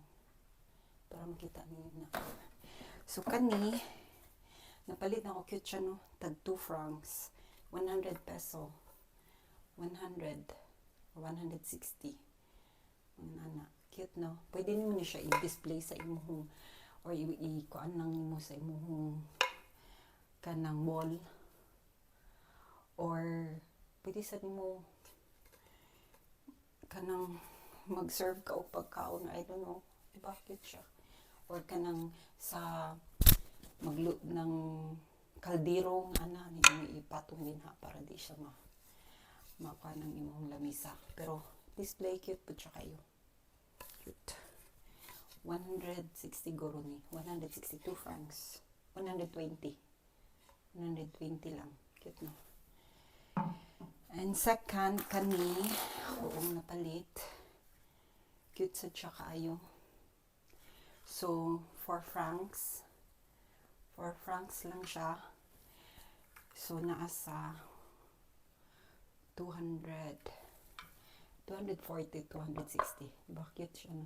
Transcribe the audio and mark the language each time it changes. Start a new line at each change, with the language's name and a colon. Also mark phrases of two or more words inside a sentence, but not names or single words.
Filipino: Para makita niyo na.
Cebuano: So, kani napalit na ako, cute siya no. Tag 2 francs, 100 peso. 100 or 160. Ana, cute no. Pwede niyo siya i-display sa imong or i-kuan lang mo sa imong kanang wall, or pwede sa nimo kanang mag-serve ka o pagkaon,
English: I don't know,
Cebuano: diba cute siya, or kanang sa magluto ng kaldero ana ni ipatong din ha para di siya makuha ng imong lamisa, pero display cute po siya kayo, cute. 160 goro ni. 162 francs. 120 lang. Cute no.
English: And second,
Cebuano: kani, ako napalit. Cute sa siya kaayo. So, 4 francs. 4 francs lang siya. So, naasa 240, 260. Diba? Cute siya no.